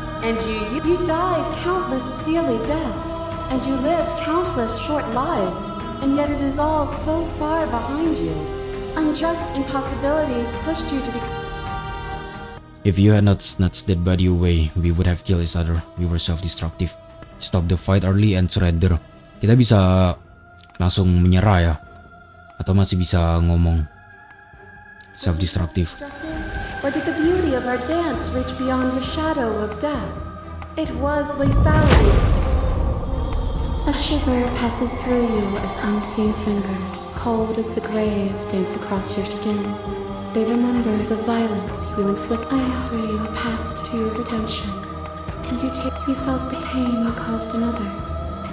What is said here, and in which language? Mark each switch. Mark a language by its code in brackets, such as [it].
[en] And you died countless steely deaths, and you lived countless short lives, and yet it is all so far behind you. Unjust impossibilities pushed you to become... If you had not snatched that body away, we would have killed each other. We were self-destructive. Stop the fight early and surrender. [id] Kita bisa langsung menyerah ya, atau masih bisa ngomong self-destructive. [en] Or did the beauty of our dance reach beyond the shadow of death? It was lethality. A shiver passes through you as unseen fingers, cold as the grave, dance across your skin. They remember the violence you inflict. I offer you a path to your redemption. And you felt the pain you caused another, and